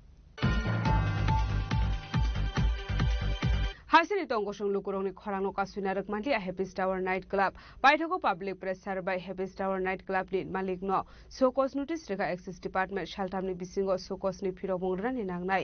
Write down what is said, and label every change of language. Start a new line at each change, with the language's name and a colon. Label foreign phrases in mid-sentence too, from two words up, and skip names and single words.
Kok Borok: Haisini tongosong lukurongni khorangno kasuinarak mali a Happy Tower Night Club. Paithago
English: public pressure by
Kok Borok: Happy Tower Night Club ni malikno sokos notice reka
English: access department
Kok Borok: shaltamni bisingo sokos ni phirobongra ni nangnai.